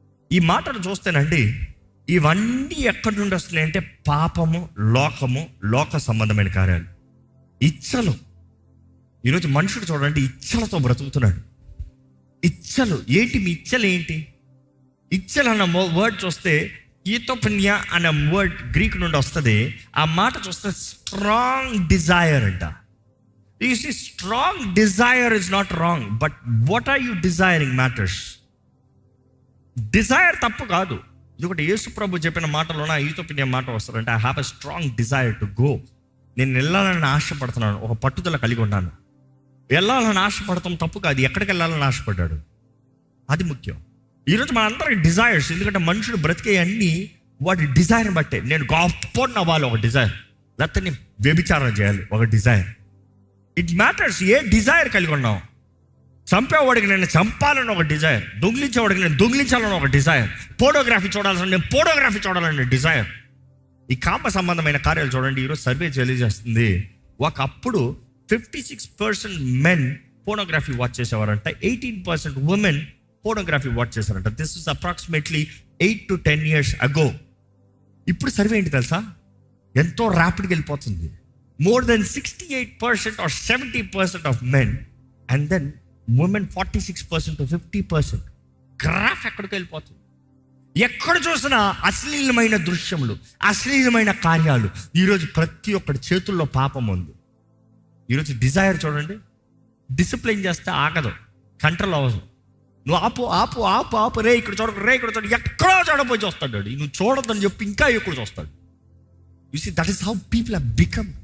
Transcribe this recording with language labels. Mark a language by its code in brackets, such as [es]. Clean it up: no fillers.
[te] ఈ మాటను చూస్తేనండి, ఇవన్నీ ఎక్కడి నుండి వస్తున్నాయి అంటే పాపము, లోకము, లోక సంబంధమైన కార్యాలు, ఇచ్చలు. ఈరోజు మనుషుడు చూడండి, ఇచ్చలతో బ్రతుకుతున్నాడు. ఇచ్చలు ఏంటి? మీ ఇచ్చలు ఏంటి? ఇచ్చలు అన్న వర్డ్ చూస్తే ఈతోపన్య అనే వర్డ్ గ్రీక్ నుండి వస్తుంది. ఆ మాట చూస్తే స్ట్రాంగ్ డిజైర్ అంట. [en] You see, strong desire is not wrong, but what are you desiring matters. [te] Dzire తప్పు కాదు. ఎందుకంటే యేసు ప్రభు చెప్పిన మాటలోన ఈతోపినియా మాట వస్తారంటే [en] I have a strong desire to go. [te] నేను వెళ్ళాలని ఆశపడుతున్నాను, ఒక పట్టుదల కలిగి ఉన్నాను. వెళ్ళాలని ఆశపడతాం తప్పు కాదు, ఎక్కడికి వెళ్ళాలని ఆశపడ్డాడు, అది ముఖ్యం. ఈరోజు మనందరికి డిజైర్స్. ఎందుకంటే మనుషుడు బ్రతికే అన్నీ వాటి డిజైర్ బట్టే. నేను గొప్ప అవ్వాలి ఒక డిజైర్, లేకపోతే నేను వ్యభిచారం చేయాలి ఒక Dzire. [en] it matters [te] ఏ Dzire కలిగి ఉన్నావు. చంపేవాడికి నేను చంపాలని ఒక డిజైర్, దొంగిలించేవాడికి నేను దొంగిలించాలని ఒక డిజైర్, ఫోటోగ్రఫీ చూడాలని నేను ఫోటోగ్రఫీ చూడాలని డిజైర్. ఈ కామ సంబంధమైన కార్యాలు చూడండి. ఈరోజు సర్వే తెలియజేస్తుంది, ఒకప్పుడు 56% men photography watch చేసేవారంట, 18% women photography watch చేశారంట. [en] This is approximately 8 to 10 years ago. [te] ఇప్పుడు సర్వే ఏంటి తెలుసా? ఎంతో ర్యాపిడ్గా వెళ్ళిపోతుంది. [en] More than 68% or 70% of men, and then women 46% to 50%. [te] Graph ఎక్కడికి వెళ్ళిపోతుంది. ఎక్కడ చూసినా అశ్లీలమైన దృశ్యములు, అశ్లీలమైన కార్యాలు. ఈరోజు ప్రతి ఒక్కటి చేతుల్లో పాపం ఉంది. ఈరోజు డిజైర్ చూడండి, డిసిప్లిన్ చేస్తే ఆగదు, కంట్రోల్ అవ్వదు. నువ్వు ఆపు ఆపు ఆపు ఆపు, రే ఇక్కడ చూడకు, రే ఇక్కడ చూడ, ఎక్కడో చూడపోయి చూస్తాడు. నువ్వు చూడొద్దని చెప్పి ఇంకా ఎక్కడ చూస్తాడు. [en] You see, that is how people have become